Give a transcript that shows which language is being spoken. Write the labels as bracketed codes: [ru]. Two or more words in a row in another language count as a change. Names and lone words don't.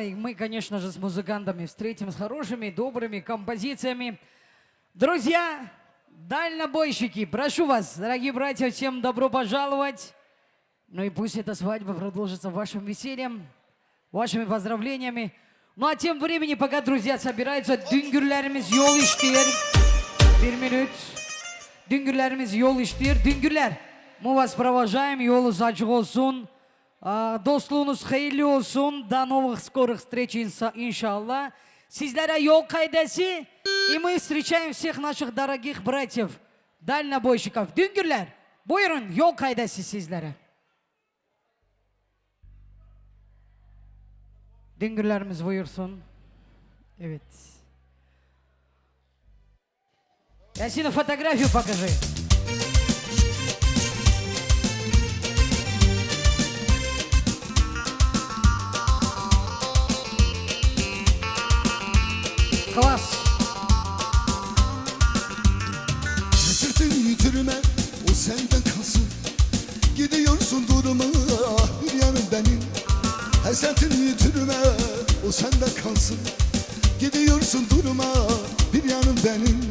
[ru] И мы, конечно же, с музыкантами встретим с хорошими, добрыми композициями. Друзья, дальнобойщики, прошу вас, дорогие братья, всем добро пожаловать. Ну и пусть эта свадьба продолжится вашим весельем, вашими поздравлениями. Ну а тем временем, пока друзья собираются, [tr] düngürlerimiz yol iştir. Bir minut. Düngürlerimiz yol iştir. Düngürler, [ru] мы вас провожаем, [tr] yolunuz açık olsun. Dostluğunuz hayırlı olsun. [ru] До новых скорых встреч, иншаллах. [tr] Sizlere yol kaydesi. [ru] И мы встречаем всех наших дорогих братьев, дальнобойщиков. [tr] Düngürler, buyurun yol kaydesi sizlere. Düngürlerimiz buyursun. Evet. [ru] Ясина, фотографию покажи. Класс. [tr] Hasretin yitirme, o senden kalsın. Gidiyorsun durma, bir yanım benim. Hasretin yitirme, o senden kalsın. Gidiyorsun durma, bir yanım benim.